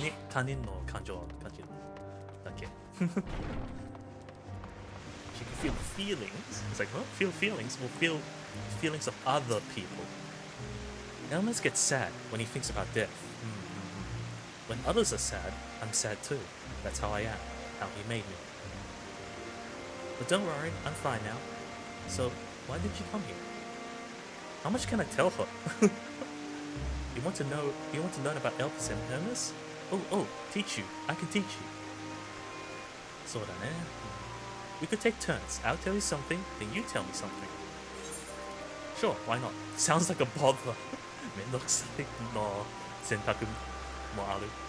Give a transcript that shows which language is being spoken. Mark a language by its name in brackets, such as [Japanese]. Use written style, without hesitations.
[Japanese] 他人の感情を感じるだけ。 [English] She can feel feelings. It's like, what? Feel feelings? Well, feel feelings of other people. Elmas gets sad when he thinks about death. When others are sad, I'm sad too. That's how I am. How he made me. But don't worry, I'm fine now. So, why did you come here? How much can I tell her? You want to learn about Elvis and Hermes? Oh, teach you. I can teach you. [Japanese] そうだね。 [English] We could take turns. I'll tell you something, then you tell me something. Sure, why not? Sounds like a bother. [Japanese] めんどくさいの選択もある。